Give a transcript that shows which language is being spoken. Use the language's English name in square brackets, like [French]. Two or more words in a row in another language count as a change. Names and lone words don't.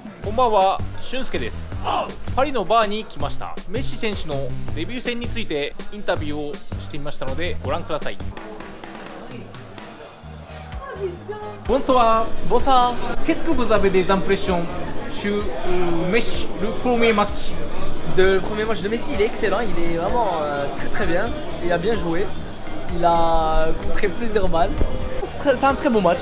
[Japanese] こんばんは、俊介です。パリのバーに来ました。メッシ選手のデビュー戦についてインタビューをしてみましたのでご覧ください。Bonsoir. [French] Bonsoir. Qu'est-ce que vous avez des impressions sur Messi, le premier match? Le premier match de Messi, il est excellent, il est vraiment très très bien. Il a bien joué. Il a contré plusieurs balles. C'est un très bon match.